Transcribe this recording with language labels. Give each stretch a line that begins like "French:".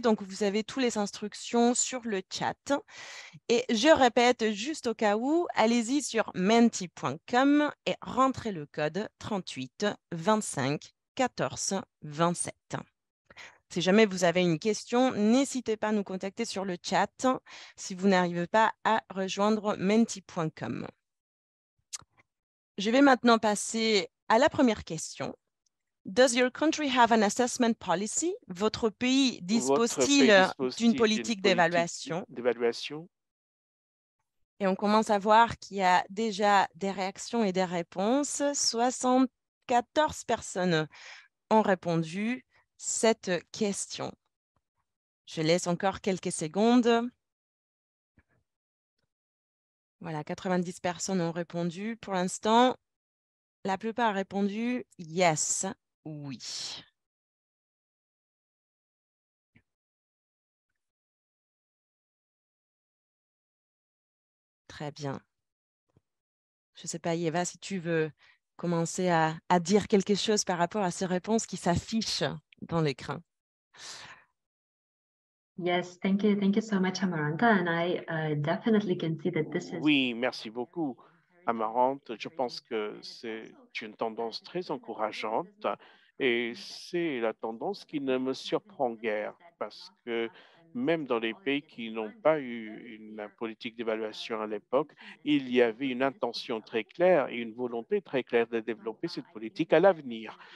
French: Donc, vous avez toutes les instructions sur le chat. Et je répète juste au cas où, allez-y sur menti.com et rentrez le code 38 25 14 27. Si jamais vous avez une question, n'hésitez pas à nous contacter sur le chat si vous n'arrivez pas à rejoindre menti.com. Je vais maintenant passer à la première question.
English: Does your country have an assessment policy?
French: Votre pays dispose-t-il d'une politique d'évaluation? Et on commence à voir qu'il y a déjà des réactions et des réponses. 74 personnes ont répondu cette question. Je laisse encore quelques secondes. Voilà, 90 personnes ont répondu. Pour l'instant, la plupart ont répondu yes, oui. Très bien. Je ne sais pas, Eva, si tu veux commencer à dire quelque chose par rapport à ces réponses qui s'affichent dans l'écran.
English: Yes, thank you so much, Amaranta. And I definitely can see that this is.
French: Oui, merci beaucoup, Amarante. Je pense que c'est une tendance très encourageante et c'est la tendance qui ne me surprend guère parce que même dans les pays qui n'ont pas eu une politique d'évaluation à l'époque, il y avait une intention très claire et une volonté très claire de développer cette politique à l'avenir.